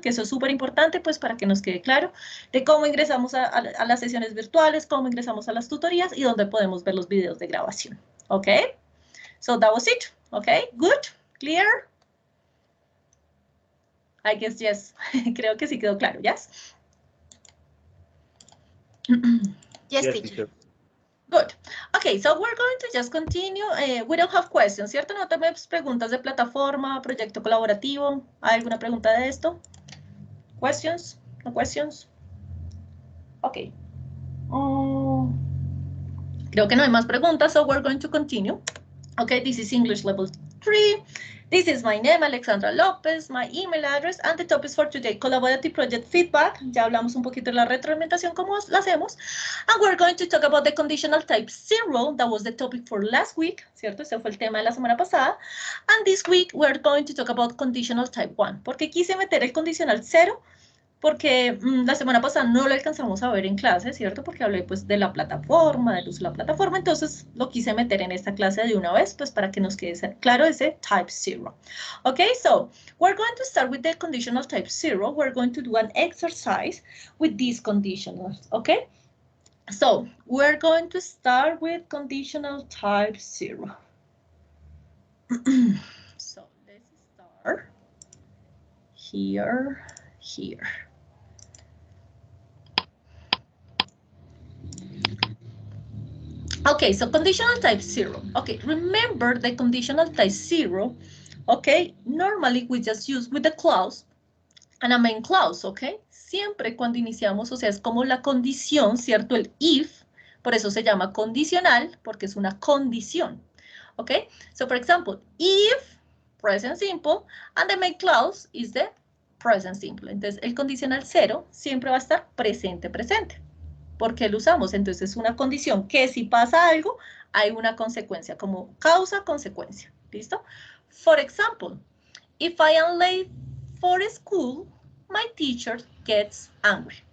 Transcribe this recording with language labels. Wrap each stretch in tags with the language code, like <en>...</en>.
<es>Que eso es súper importante, pues, para que nos quede claro de cómo ingresamos a las sesiones virtuales, cómo ingresamos a las tutorías y dónde podemos ver los videos de grabación, ¿ok?</es> <en>So that was it, ¿ok? Good, clear? I guess yes.</en> <es>Creo que sí quedó claro, ¿yes?</es> <en>Yes, teacher. Good. Okay, so we're going to just continue. We don't have questions, ¿cierto?</en> <es>No tenemos preguntas de plataforma, proyecto colaborativo. ¿Hay alguna pregunta de esto?</es> <en>Questions? No questions? Okay.</en> <es>Creo que no hay más preguntas,</es> <en>so we're going to continue. Okay, this is English level 3. This is my name, Alexandra Lopez, my email address, and the topics for today, collaborative project feedback.</en> <es>Ya hablamos un poquito de la retroalimentación, cómo la hacemos.</es> <en>And we're going to talk about the conditional type 0. That was the topic for last week, ¿cierto?</en> <es>Ese fue el tema de la semana pasada.</es> <en>And this week, we're going to talk about conditional type 1.</en> <es>¿Por qué quise meter el condicional 0? Porque la semana pasada no lo alcanzamos a ver en clase, ¿cierto? Porque hablé pues de la plataforma, del uso de la plataforma, entonces lo quise meter en esta clase de una vez, pues para que nos quede claro ese type 0.</es> <en>Okay, so we're going to start with the conditional type 0. We're going to do an exercise with these conditionals, okay? So we're going to start with conditional type 0. So let's start here. Okay, so conditional type 0. Okay, remember the conditional type 0. Okay, normally we just use with the clause and a main clause, okay?</en> <es>Siempre cuando iniciamos, o sea, es como la condición, ¿cierto? El if, por eso se llama condicional, porque es una condición,</es> <en>okay? So, for example, if, present simple, and the main clause is the present simple.</en> <es>Entonces, el condicional 0 siempre va a estar presente, presente. ¿Por qué lo usamos? Entonces, es una condición que si pasa algo, hay una consecuencia, como causa-consecuencia. ¿Listo?</es> <en>For example, if I am late for school, my teacher gets angry.</en>